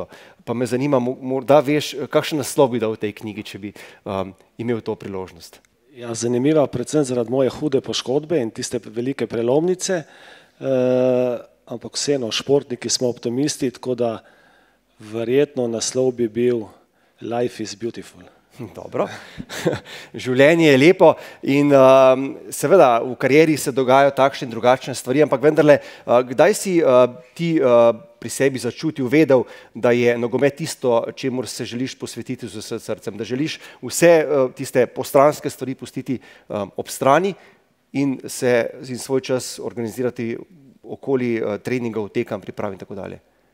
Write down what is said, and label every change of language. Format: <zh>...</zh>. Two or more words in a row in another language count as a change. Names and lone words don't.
<sl>Pa me zanima, morda veš, kakšen naslov bi dal v tej knjigi, če bi imel to priložnost. Ja, zanimiva predvsem zaradi moje hude poškodbe in tiste velike prelomnice, ampak vseeno, športniki smo optimisti, tako da verjetno naslov bi bil Life is beautiful. Dobro, življenje je lepo in seveda v karieri se dogajajo takšne in drugačne stvari, ampak vendarle, kdaj si ti pri sebi začutil, vedel, da je nogomet tisto, čemur se želiš posvetiti z vsem srcem, da želiš vse tiste postranske stvari pustiti ob strani in svoj čas organizirati okoli treningov, tekem, priprav in tako dalje?</sl>